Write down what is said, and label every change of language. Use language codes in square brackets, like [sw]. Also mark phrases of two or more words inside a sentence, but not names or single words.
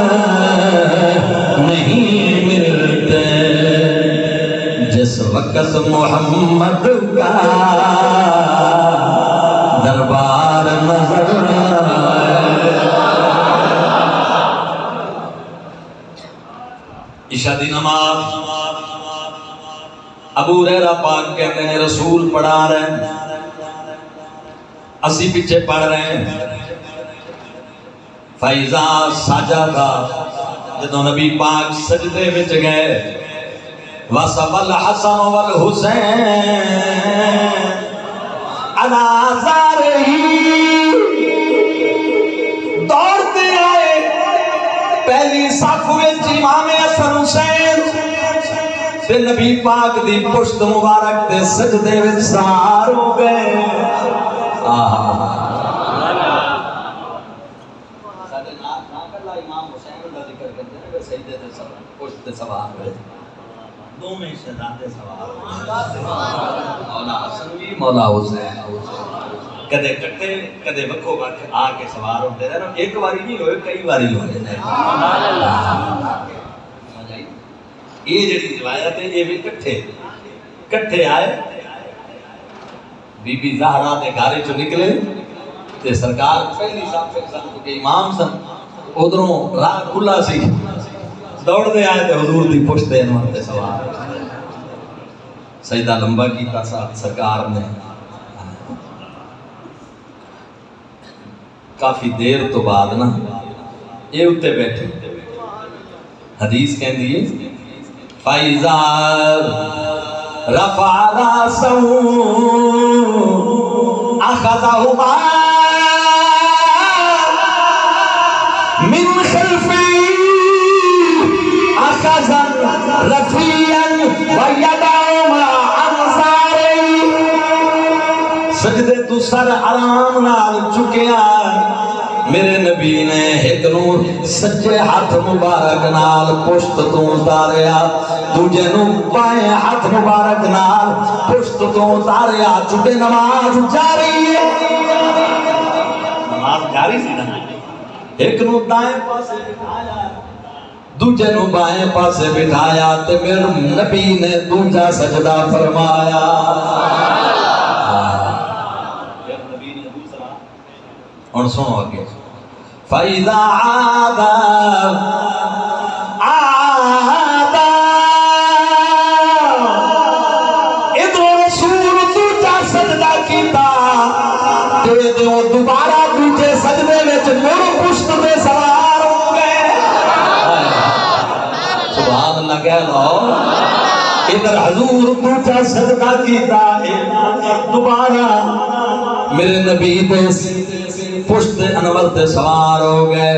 [ur] نہیں ملتے جس وقت محمد کا دربار نظر عشاء دی نماز ابو ہریرہ پاک کہتے ہیں رسول پڑھا رہے ہیں اسی پیچھے پڑھ رہے ہیں [ar] فَإِذَا سَجَدَ [pa] جدوں نبی پاک سجدے وچ گئے [ar] وَصَبَ الْحَسَنُ وَالْحُسَيْنُ عَلَى ظَهْرِهِ [ur] دوڑتے آئے [pa] صف وچ امام حسن حسین تے نبی پاک دی پشت مبارک تے سجدے وچ سوار ہو گئے. ساڈے نال نہ کلا امام حسین دا ذکر کرتے ہیں کہ سجدے تے پشت تے سوار ہوئے. دوویں شہزادے سوار ہوئے. مولا حسن بھی مولا حسین. کدے کٹے کدے وکھو وکھ آ کے سوار ہوتے رہے. ایک باری نہیں ہوئے کئی باری ہوئے. یہ جڑی روایت ہے یہ بھی کٹھے آئے. بی بی زہرا دے گھر چوں نکلے تے سرکار پہلی صف سن کہ امام سن ادھروں راہ کھلا سی دوڑ دے آئے تے حضور دی پشت دے انور تے سوار. سجدہ لمبا کیتا سرکار نے. کافی دیر تو بعد نا یہ اتے بیٹھے حدیث کہندی ہے [ar] فَإِذَا رَفَعَ رَأْسَهُ أَخَذَهُمَا مِنْ خَلْفِهِ أَخَذًا رَفِيًّا وَيَدَعُهُمَا عَنْ ظَهْرِهِ. [pa] سجدے تو سر آرام نال چکیا میرے نبی نے ایک نور سجے ہاتھ مبارک نال پشت تو اتاریا دوجے نو بائیں ہاتھ مبارک نال پشت تو اتاریا. چونکہ نماز جاری ہے. نماز جاری سی نا. ایک نو دائیں پاسے بٹھایا دوجے نو بائیں پاسے بٹھایا تے میرے نبی نے دوجا سجدہ فرمایا. [ur] اور سنو آگے [ar] فَإِذَا عَادَ [pa] ادھر رسول دوجا سجدہ کیتا تے دوبارہ دوجے سجدے وچ مڑ پشت دے سوار ہو گئے. [ar] سبحان اللہ [pa] کہہ لو. ادھر حضور دوجا سجدہ کیتا دوبارہ میرے نبی دے پشت انور تے سوار ہو گئے.